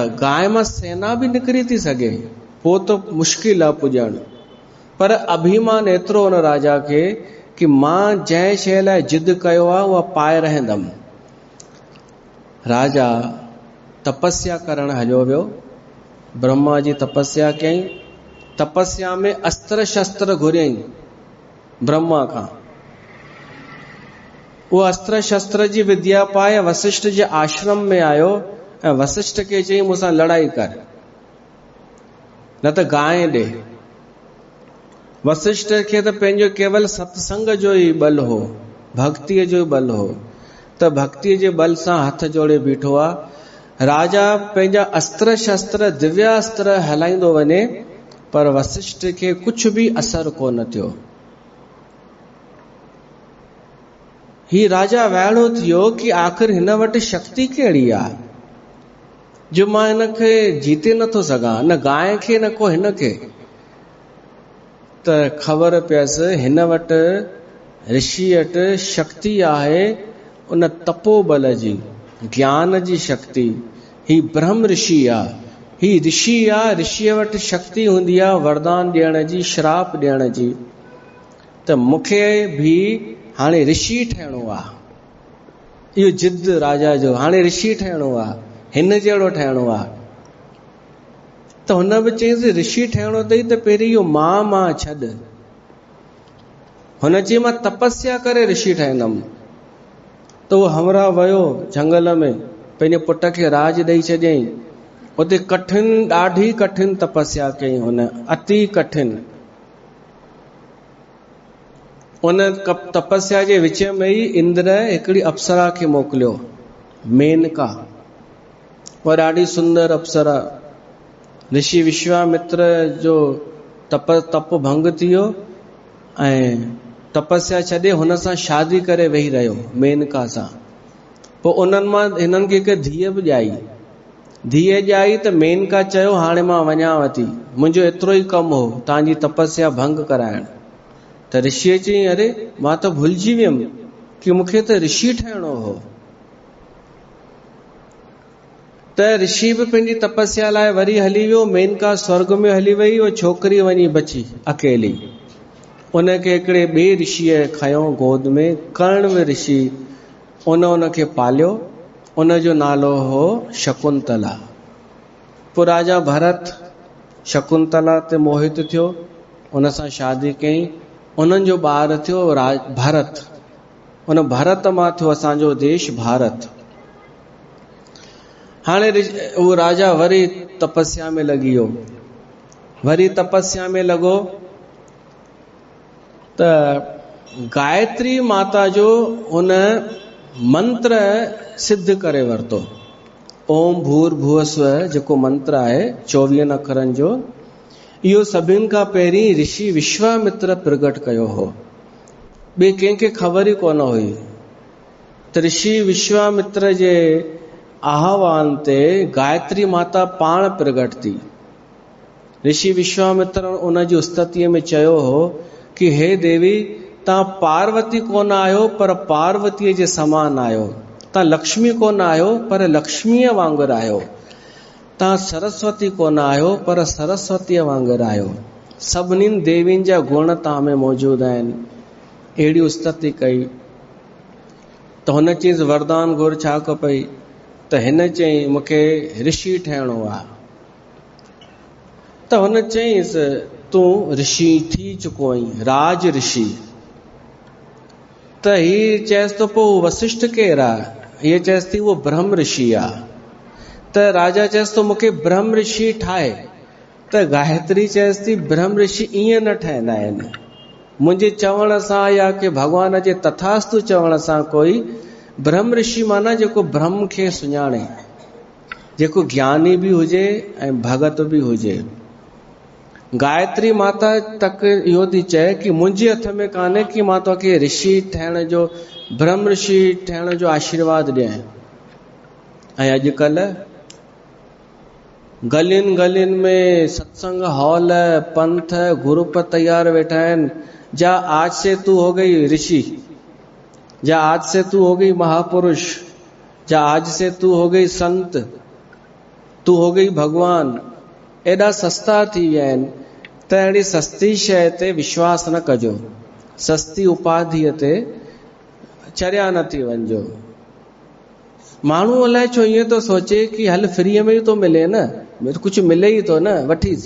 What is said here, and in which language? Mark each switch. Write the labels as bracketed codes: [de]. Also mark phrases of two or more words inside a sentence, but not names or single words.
[sd] गांइ मां सेना बि निकिरी थी सघे, पोइ त मुश्किल आहे पुॼणु। पर अभिमान एतिरो हुन राजा खे कि मां जंहिं शइ लाइ जिद कयो आहे उहा पाए रहंदमि। राजा तपस्या करण हलियो वियो। ब्रह्मा जी तपस्या कयईं। तपस्या में अस्त्र शस्त्र घुरियईं ब्रह्मा खां। वो अस्त्र शस्त्र जी विद्या पाए वशिष्ठ जे आश्रम में आयो ऐं वशिष्ठ खे चई मूंसां लड़ाई कर, न त गांइ ॾे। वशिष्ठ खे त पंहिंजो केवल सत्संग जो ई बल हो, भक्तिअ जो ई बल हो, त भक्तिअ जे बल सां हथ जोड़े बीठो आहे। राजा पंहिंजा अस्त्र शस्त्र दिव्यास्त्र हलाईंदो वञे, पर वशिष्ठ खे कुछ भी असर कोन थियो। ही राजा वाइड़ो थियो कि आख़िर हिन वटि शक्ति कहिड़ी आहे जो मां हिनखे जीते नथो सघां, न गांइ खे न को हिन खे। त ख़बर पियसि हिन वटि ऋषि वटि शक्ति आहे उन तपोबल जी, ज्ञान जी शक्ति। ही ब्रह्म ऋषि आहे, ही ऋषि आहे। ऋषिअ वटि शक्ति हूंदी आहे वरदान ॾियण जी, श्राप ॾियण जी। त मूंखे भी हाणे ऋषि ठहिणो आहे। इहो जिद राजा जो, हाणे ऋषि ठहिणो आहे, हिन जहिड़ो ठहिणो आहे। त हुन बि चयईंसि ऋषि ठहिणो अथई त पहिरीं इहो मां छॾ। हुन चई मां तपस्या करे ऋषि ठहींदमि। त उहो हमरा वियो जंगल में, पंहिंजे पुट खे राज ॾेई छॾियईं। उते कठिन, ॾाढी कठिन तपस्या कई हुन, अति कठिन। उन तपस्या जे विच में ई इंद्र हिकिड़ी अप्सरा खे मोकिलियो, मेनका। उहा ॾाढी सुंदर अप्सरा। ऋषि विश्वामित्र जो तप भंग थी वियो ऐं तपस्या छॾे हुन सां शादी करे वेही रहियो, मेनका सां। पोइ उन्हनि मां हिननि खे हिकु धीअ बि ॼाई। धीअ ॼाई त मेनका चयो हाणे मां वञांव थी, मुंहिंजो एतिरो ई कमु हो तव्हांजी तपस्या भंग कराइण। त ऋषिअ चई अरे मां त भुलिजी वियमि कि मूंखे त ऋषि ठहिणो हो। त ऋषि बि पंहिंजी तपस्या लाइ वरी हली वियो। मेनका स्वर्ग में हली वई, उहा छोकिरी वञी बची अकेली। उनखे हिकिड़े ॿिए ऋषिअ खयो गोद में, कर्ण ऋषि। उनखे पालियो। उनजो नालो हो शकुंतला। पोइ राजा भरत शकुंतला ते मोहित थियो, उन सां शादी कई। उन्हनि जो ॿार थियो भरत। उन भरत मां थियो असांजो देश भारत। हाणे उहो राजा वरी तपस्या में लॻी वियो। वरी तपस्या में लॻो त गायत्री माता जो हुन मंत्र सिद्ध करे वरितो। [sa] ओम भूर्भुवः स्वः [sd] जेको मंत्र आहे 24 अखरनि जो, इहो सभिनि खां पहिरीं ऋषि विश्वामित्र प्रगट कयो हो। ॿिए कंहिंखे ख़बर ई कोन हुई। त ऋषि विश्वामित्र जे आह्वान ते गायत्री माता पाण प्रगट थी। ऋषि विश्वामित्र उन जी उस्ततीअ में चयो हो कि हे देवी, तव्हां पार्वती कोन आहियो पर पार्वतीअ जे समान आहियो। तव्हां लक्ष्मी कोन आहियो पर लक्ष्मीअ वांगुरु आहियो। तव्हां सरस्वती कोन आहियो पर सरस्वतीअ वांगुरु आहियो। सभिनीनि देवियुनि जा गुण तव्हां में मौजूदु आहिनि। अहिड़ी उस्तती कई। त हुन चीज़ वरदान घुर छा खपई? त हिन चई मूंखे ऋषि ठहिणो आहे। त हुन चईंसि तूं ऋषि थी चुको आहीं, राज ऋषि। त हीअ चएसि तो पोइ वशिष्ठ केरु आहे? हीअ चएसि थी उहो ब्रह्म ऋषि आहे। त राजा चएसि तो मूंखे ब्रह्म ऋषि ठाहे। त गायत्री चएसि थी ब्रह्म ऋषि ईअं न ठहंदा आहिनि। मुंहिंजे चवण सां या कि भॻवान जे तथास्तु चवण सां कोई ब्रह्म ऋषि माना जेको ब्रह्म खे सुञाणे, जेको ज्ञानी भी हुजे ऐं भगत भी हुजे। गायत्री माता तक इहो थी चए कि मुंहिंजे हथ में कान्हे कि मां तोखे ऋषि ठहिण जो, ब्रह्म ऋषि ठहिण जो आशीर्वाद ॾियां। ऐं अॼुकल्ह गलियुनि गलियुनि में सत्संग हॉल, पंथ, ग्रुप तैयार वेठा आहिनि। [hi] जा आज से तू हो गई ऋषि, जा आज से तू हो गई महापुरुष, जा आज से तू हो गई संत, तू हो गई भगवान। [sd] एॾा सस्ता थी विया आहिनि त अहिड़ी सस्ती शइ ते विश्वास न कजो, सस्ती उपाधिअ ते चरिया न थी वञिजो। माण्हू अलाए छो ईअं थो सोचे कि हल फ्रीअ में ई थो मिले न, कुझु मिले ई थो न, वठीस।